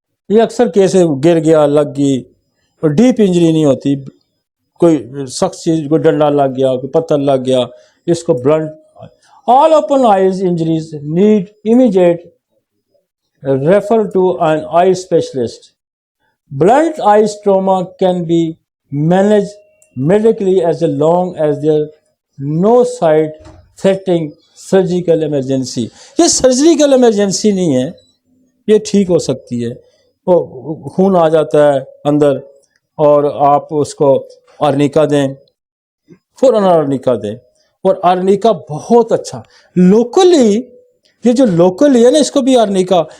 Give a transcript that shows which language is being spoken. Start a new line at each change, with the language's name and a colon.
Hindi: ये अक्सर केस गिर गया, लग गई, और डीप इंजरी नहीं होती, कोई सख्त चीज, कोई डंडा लग गया, कोई पत्थर लग गया, इसको blunt.
English: All open eyes injuries need immediate refer to an eye specialist. Blunt eyes trauma can be managed medically as long as there no sight threatening surgical emergency.
Hindi: ये सर्जिकल इमरजेंसी नहीं है, ये ठीक हो सकती है। वो खून आ जाता है अंदर और आप उसको आर्निका दें, फौरन आर्निका दें, और आर्निका बहुत अच्छा लोकली, ये जो लोकली है ना, इसको भी आर्निका।